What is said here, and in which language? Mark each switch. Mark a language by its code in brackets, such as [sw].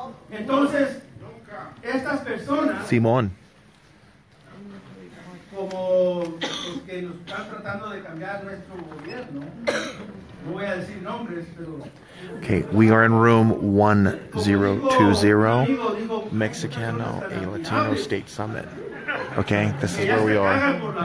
[es] Entonces, estas personas, Simón. como los que nos están tratando de cambiar nuestro gobierno, no voy a decir nombres, pero [en] Okay, we are in room 1020, Mexicano, a Latino State Summit. Okay, this is where we are.